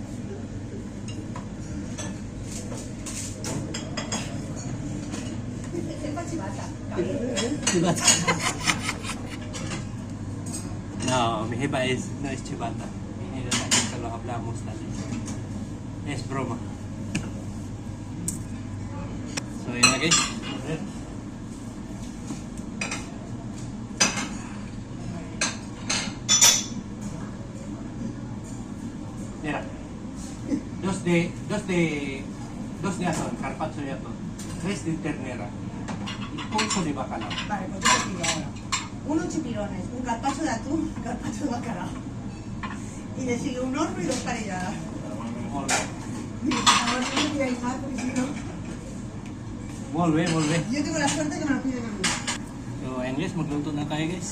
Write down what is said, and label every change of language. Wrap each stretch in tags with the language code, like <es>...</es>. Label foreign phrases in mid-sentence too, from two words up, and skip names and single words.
<es>Jefa chivata. Chivata. No, mi jefa no es chivata. Mi jefa nunca lo hablamos tal. Es broma.</es> <tl>So, yun na guys.</tl> <es>Mira. Dos de atún, carpaccio de atún. 3 de ternera. Y pulso de bacalao. Vale, pues yo te digo ahora. Unos chipirones, un carpaccio de atún, un carpaccio de bacalao. Y le sigue un horno y 2 parilladas. Ahora no me digáis más porque si no... Volve. Yo tengo la suerte que me lo piden a mí.</es> <en>So, anyways,</en> <tl>magluto na tayo guys.</tl>